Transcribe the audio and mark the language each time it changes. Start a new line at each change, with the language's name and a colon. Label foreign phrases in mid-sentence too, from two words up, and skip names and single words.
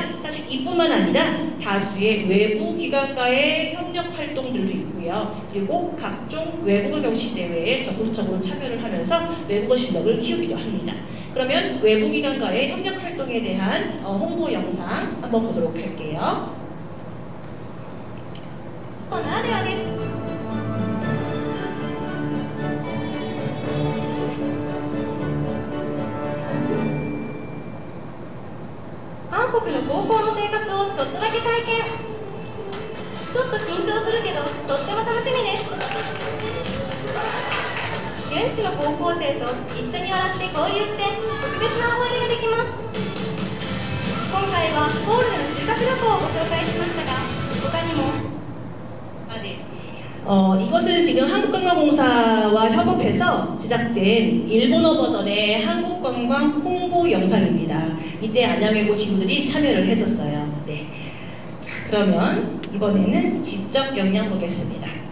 Korean: 사실 이뿐만 아니라 다수의 외부 기관과의 협력 활동들도 있고요. 그리고 각종 외국어 경시 대회에 적극적으로 참여를 하면서 외국어 실력을 키우기도 합니다. 그러면 외부 기관과의 협력 활동에 대한 홍보 영상 한번 보도록 할게요.
Japanese: ならではです。韓国の高校の生活をちょっとだけ体験。ちょっと緊張するけどとっても楽しみです。現地の高校生と一緒に笑って交流して特別な思い出ができます。今回はソウルでの修学旅行をご紹介しましたが、他にも
Korean: 네. 이것은 지금 한국관광공사와 협업해서 제작된 일본어 버전의 한국관광 홍보 영상입니다. 이때 안양외고 친구들이 참여를 했었어요. 네. 자, 그러면 이번에는 지적 역량 보겠습니다.